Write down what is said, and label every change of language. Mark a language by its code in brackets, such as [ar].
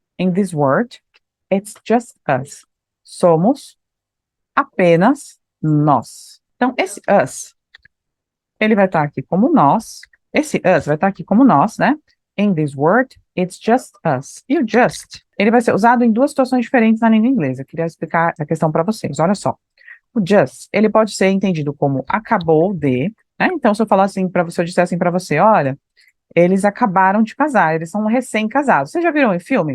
[en] In this world, it's just us. [pt] Somos apenas nós. Então, esse us, ele vai estar aqui como nós. Esse us vai estar aqui como nós, né? [en] In this world, it's just us. [pt] E o just, ele vai ser usado em duas situações diferentes na língua inglesa. Eu queria explicar a questão para vocês. Olha só. O just, ele pode ser entendido como acabou de, né? Então, se eu falar assim para você, eu disser assim para você, olha, eles acabaram de casar, eles são recém-casados. Vocês já viram em filme?